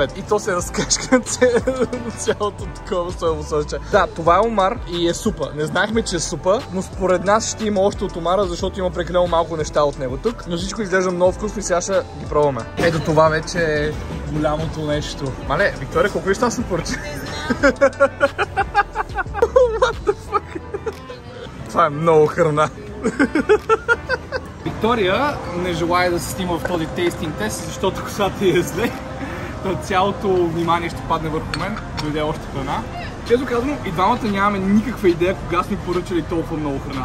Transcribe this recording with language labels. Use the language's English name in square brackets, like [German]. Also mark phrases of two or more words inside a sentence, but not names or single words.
[Bulgarian] И то се разкашка на цялото такова соево сосче. Да, това е омар и е супа. Не знаехме, че е супа, но според нас ще има още от омара, защото има прекалено малко неща от него тук. Но всичко изглежда много вкусно и сега ще ги пробваме. Ето това вече е голямото нещо. Мале, Виктория, колко неща съм поръчал? [English] What the fuck? [Bulgarian] Това е много храна. Виктория не желая да се снима в този [English] tasting test, [Bulgarian] защото косата е зле. Цялото внимание ще падне върху мен, дойде още храна. Често казвам, и двамата нямаме никаква идея кога сме поръчали толкова много храна.